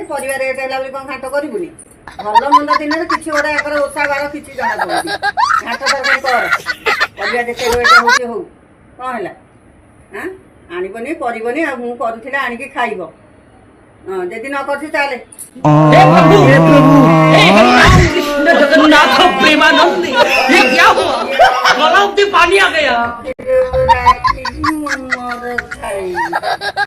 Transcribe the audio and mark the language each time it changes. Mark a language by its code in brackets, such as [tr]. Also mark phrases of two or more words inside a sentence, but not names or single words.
[or] ପରିବା ରେଟ୍ ହେଲା ବୋଲି କଣ ଘାଣ୍ଟ କରିବୁନି? ଭଲ ମନ୍ଦ ଦିନରେ କିଛି ଗୋଟେ ଆଙ୍କର ଓଷା ବାର କିଛି ଜଣା ପଡୁନି। ଘାଣ୍ଟ ତରକାରୀ କର। ପରିବା ଯେତେ ରେଟ୍ ହଉଛି ହଉ। କଣ ହେଲା? ଆଣିବନି କରିବନି ଆଉ ମୁଁ କରୁଥିଲେ ଆଣିକି ଖାଇବ। ଯଦି ନ କରୁଛି ଚାଲେ। [hi] जगन्नाथ प्रेमानंद ये क्या हुआ? गला में पानी आ गया।